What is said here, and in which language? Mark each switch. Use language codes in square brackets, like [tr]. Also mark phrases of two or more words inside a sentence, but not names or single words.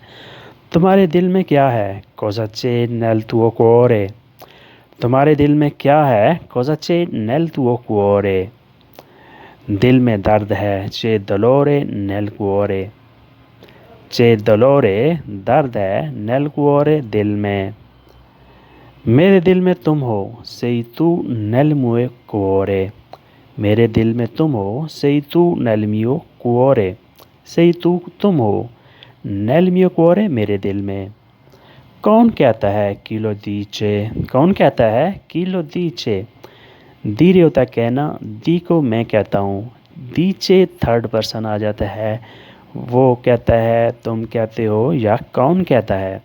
[ur] تمہارے دل میں کیا ہے، [it] cosa c'è nel tuo cuore, [ur] تمہارے دل میں کیا ہے، کوزا [it] c'è nel tuo cuore, [ur] دل میں درد ہے، [it] che dolore nel cuore, che dolore [ur] درد ہے، [it] nel cuore [ur] دل میں، میرے دل میں تم ہو، [it] sei tu nel mio cuore، [ur] میرے دل میں تم ہو، [it] sei tu nel mio cuore، sei tu [ur] تم ہو، [it] nel mio cuore [ur] میرے دل میں۔ کون کہتا ہے [it] chi lo dice, [ur] کون کہتا ہے [it] chi lo dice, [ur] دیرے ہوتا ہے کہنا، دی کو میں کہتا ہوں، دیچے [en] third person [ur] آ جاتا ہے، وہ کہتا ہے تم کہتے ہو یا کون کہتا ہے۔